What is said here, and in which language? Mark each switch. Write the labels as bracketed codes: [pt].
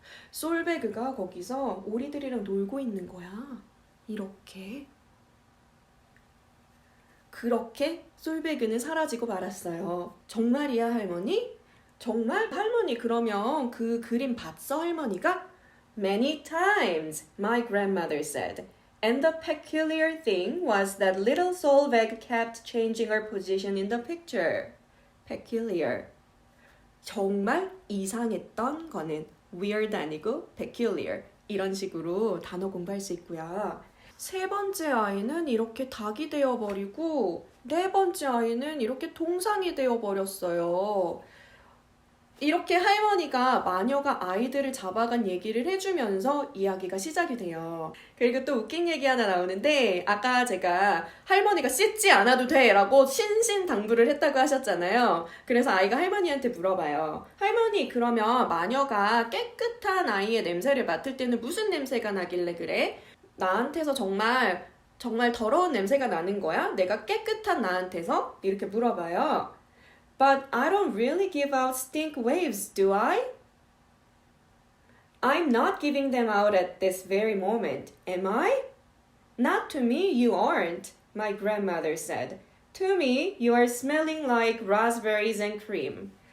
[ko] 솔베그가 거기서 오리들이랑 놀고 있는 거야. 이렇게. 그렇게 솔베그는 사라지고 말았어요. 정말이야 할머니? 정말? 할머니 그러면 그 그림 봤어 할머니가? [en] Many times, my grandmother said. And the peculiar thing was that little Solveig kept changing her position in the picture. Peculiar. [ko] 정말 이상했던 거는 weird 아니고 peculiar 이런 식으로 단어 공부할 수 있고요. 세 번째 아이는 이렇게 닭이 되어버리고 네 번째 아이는 이렇게 동상이 되어버렸어요. 이렇게 할머니가 마녀가 아이들을 잡아간 얘기를 해주면서 이야기가 시작이 돼요. 그리고 또 웃긴 얘기 하나 나오는데 아까 제가 할머니가 씻지 않아도 돼 라고 신신당부를 했다고 하셨잖아요. 그래서 아이가 할머니한테 물어봐요. 할머니 그러면 마녀가 깨끗한 아이의 냄새를 맡을 때는 무슨 냄새가 나길래 그래? 나한테서 정말 더러운 냄새가 나는 거야? 내가 깨끗한 나한테서? 이렇게 물어봐요. [en] But I don't really give out stink waves, do I? I'm not giving them out at this very moment, am I? Not to me, you aren't, my grandmother said. To me, you are smelling like raspberries and cream.